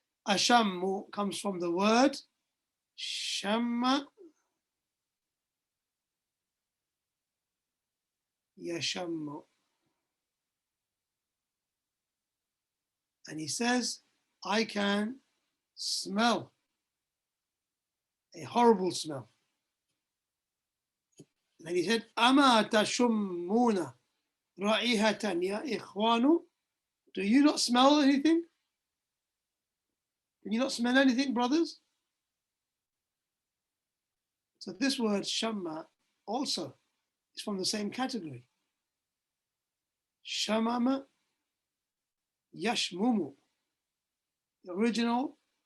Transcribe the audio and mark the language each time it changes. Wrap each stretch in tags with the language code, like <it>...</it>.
<en>أشم comes from the word شم يشم. And he says, I can smell a horrible smell. And he said,</en> <ar>أما تشمون رائحة يا إخوان.</ar> <en>Do you not smell anything? Can you not smell anything, brothers? So this word shamma also is from the same category. Shamama yashmumu. The original</en>